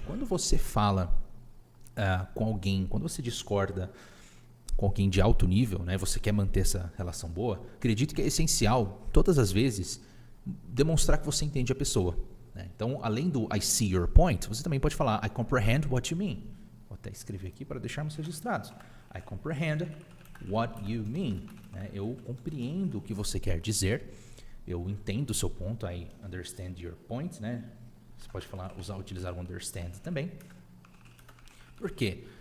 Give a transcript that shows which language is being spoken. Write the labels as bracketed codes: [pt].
[pt] Quando você fala com alguém, quando você discorda com alguém de alto nível, né, você quer manter essa relação boa, acredito que é essencial, todas as vezes, demonstrar que você entende a pessoa. Né? Então, além do I see your point, você também pode falar [en] I comprehend what you mean. [pt] Vou até escrever aqui para deixarmos registrados. [en] I comprehend what you mean. [pt] Né? Eu compreendo o que você quer dizer, eu entendo o seu ponto, [en] I understand your point. [pt] Né? Você pode utilizar o understand também. Por quê?